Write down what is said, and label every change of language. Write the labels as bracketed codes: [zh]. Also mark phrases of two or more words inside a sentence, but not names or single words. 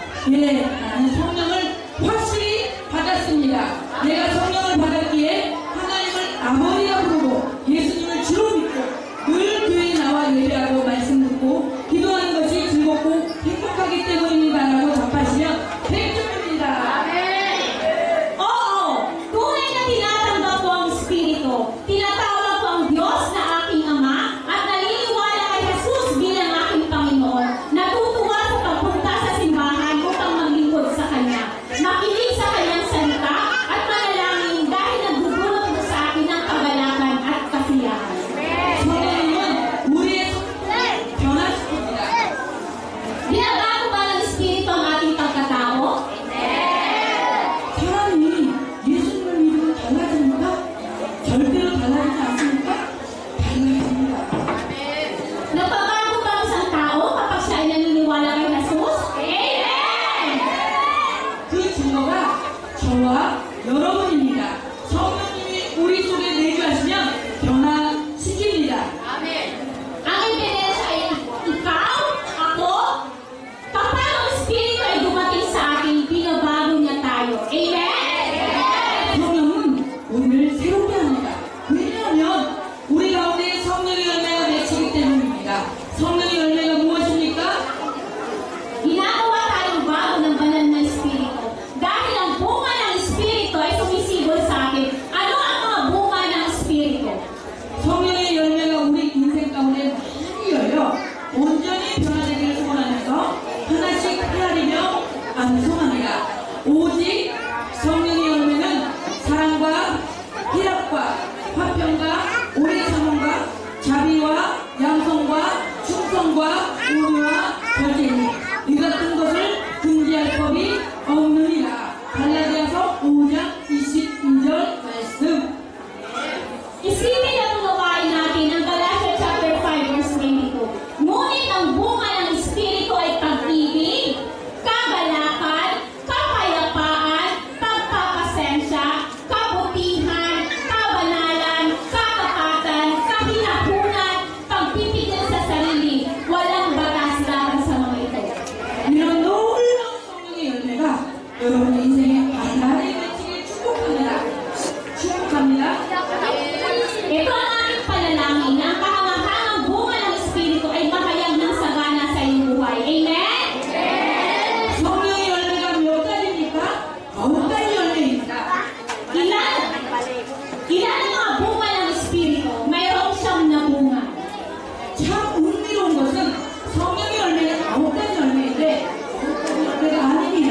[ko] 예, 나는 성령을 확실히 받았습니다. 내가 성령을 받았기에 하나님을 아버지라 부르고 예수님을 주로 믿고 늘 교회에 나와 예배하고 말씀 듣고 기도하는 것이 즐겁고 행복하기 때문입니다라고 답하시면 100점입니다. [tl] Tunay na tinatanggap ko ang Espiritu. Tinatawag ko ang Diyos na aking Ama at naniniwala kay Jesus bilang aking Panginoon. Natutuwa sa pagpunta sa simbahan upang maglingkod sa Kanya. Makinig sa Kanyang salita at manalangin dahil nagdudulot mo sa akin ng kagalakan at kasiyahan. [ko] 성령님은 우리의 성품을 변화시킵니다. [tl] Binabago ba ng Espiritu ang ating pagkatao? [ko] 사람이 예수님을 믿으면 달라집니까? 절대로 달라지지 않습니까? 달라집니다. [tl] Nagbabago ba ang isang tao kapag siya ay naniniwala kay Jesus? Amen! [ko] 그 증거가 저와 여러분입니다. 성령님이 우리 속에 내주하시면 변화시킵니다. [tl] Ang ebidensya ay ikaw, ako, kapag ang Espiritu ay dumating sa akin, binabago niya tayo. Amen! [ko] 성령은 우리를 새롭게 합니다. 왜냐하면 우리 가운데 성령의 열매가 맺히기 때문입니다. 성령의 열매가 무엇입니까? [tl] Ginagawa tayong bago ng banal na Espiritu. Dahil ang bunga ng Espiritu ay sumisibol sa akin. Ano ang mga bunga ng Espiritu? [ko] 성령의 열매가 우리 인생 가운데 많이 열려 온전히 변화되기를 소원하면서 하나씩 헤아리며 완성합니다. 오직 성령의 열매는 사랑과 희락과 화평과 오래 참음과 자비와 양성과 충성과 온유와 절제니 이 같은 것을 금지할 법이 없느니라. 갈라디아서 5장 22절 말씀. [tl] Isipin at unawain natin ang Galatians [en] chapter 5 verse 22. [tl] Ngunit ang bunga ng Espiritu ay pag-ibig, kagalakan, kapayapaan, pagpapasensya, kabutihan, kabanalan, katapatan, kahinahunan, pagpipigil sa sarili. Walang batas laban sa mga ito. [ko] 이런 놀라운 성령의 열매가 여러분의 인생에 하나의 맺히길 축복합니다. 축복합니다. [tl] Ito ang aking panalangin na ang kahangahangang bunga ng Espiritu ay mahayag ng sagana sa iyong buhay. Amen? [ko] 성령의 열매가 몇 가지입니까? 9가지 열매입니다. [tl] Ilan ang mga bunga ng Espiritu? Mayroong siyam na bunga. [ko] 참 흥미로운 것은 성령의 열매가 9가지 열매인데 9가지 열매가 아닙니다.